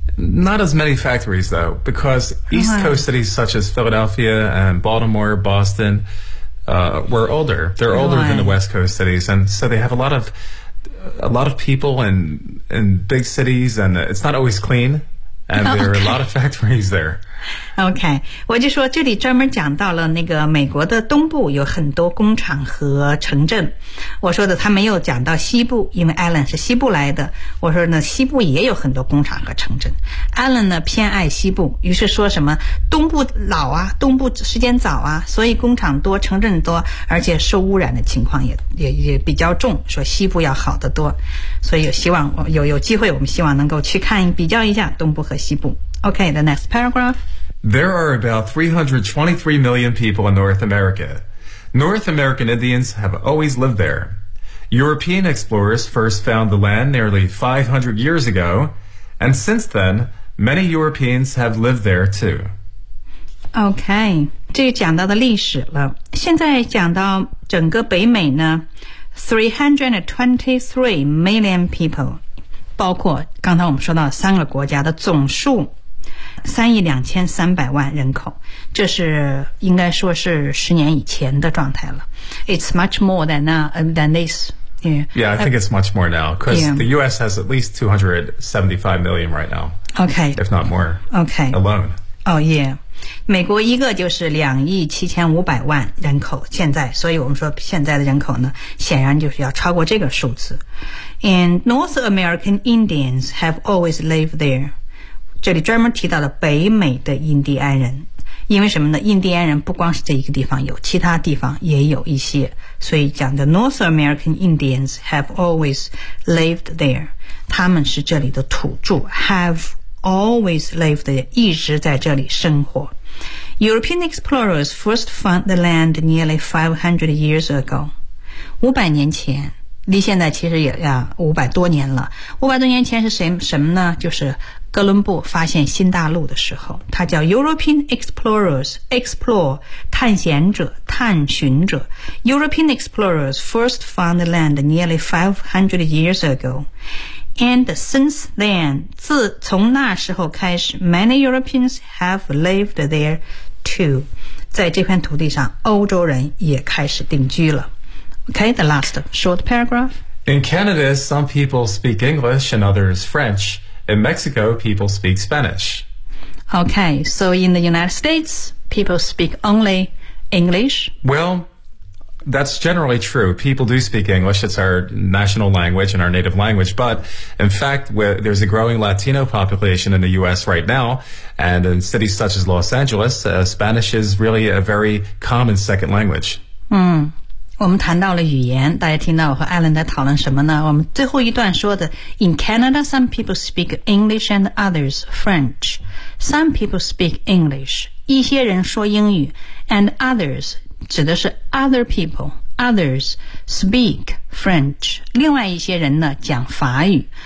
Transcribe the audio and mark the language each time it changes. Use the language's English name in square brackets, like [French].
[English] Not as many factories though, because East Coast cities such as Philadelphia and Baltimore, Boston, were older. They're older than the West Coast cities, and so they have a lot of people in big cities, and it's not always clean, and there are a lot of factories there. [Chinese] Okay, 我就说这里专门讲到了那个美国的东部有很多工厂和城镇。我说的他没有讲到西部，因为 Alan 是西部来的。我说呢，西部也有很多工厂和城镇。Alan 呢偏爱西部，于是说什么东部老啊，东部时间早啊，所以工厂多，城镇多，而且受污染的情况也比较重。说西部要好得多，所以有机会，我们希望能够去看比较一下东部和西部。 [English] Okay, the next paragraph. There are about 323 million people in North America. North American Indians have always lived there. European explorers first found the land nearly 500 years ago, and since then, many Europeans have lived there too. [Chinese] Okay, 这就讲到的历史了。现在讲到整个北美呢， [English] 323 million people, [Chinese] 包括刚才我们说到三个国家的总数3.23亿人口，这是应该说是十年以前的状态了。 [English] It's much more than than this. Yeah, I think it's much more now because the U.S. has at least 275 million right now. Okay, if not more. Okay, alone. [Chinese] Oh yeah, 美国一个就是2.75亿人口现在，所以我们说现在的人口呢，显然就是要超过这个数字。 [English] And North American Indians have always lived there. [Chinese] 这里专门提到了北美的印第安人，因为什么呢？印第安人不光是这一个地方有，其他地方也有一些，所以讲的 [English] North American Indians have always lived there， [Chinese] 他们是这里的土著 ， [English] have always lived there， [Chinese] 一直在这里生活。 [English] European explorers first found the land nearly 500 years ago， [Chinese] 500年前。离现在其实也500多年了。500多年前是什么呢？就是哥伦布发现新大陆的时候，他叫 [English] European explorers， [Chinese] explore 探险者、探寻者。 [English] European explorers first found the land nearly 500 years ago, and since then， [Chinese] 自从那时候开始 [English] ，many Europeans have lived there too。 [Chinese] 在这片土地上欧洲人也开始定居了。 [English] Okay, the last short paragraph. In Canada, some people speak English and others French. In Mexico, people speak Spanish. Okay, so in the United States, people speak only English? Well, that's generally true. People do speak English. It's our national language and our native language. But in fact, there's a growing Latino population in the U.S. right now. And in cities such as Los Angeles, Spanish is really a very common second language. [Chinese] 我们谈到了语言，大家听到我和艾伦在讨论什么呢？我们最后一段说的 [English] ,In Canada, some people speak English and others French. Some people speak English. [Chinese] 一些人说英语 [English] ,and others, [Chinese] 指的是 [English] other people, others speak French, [Chinese] 另外一些人呢讲法语。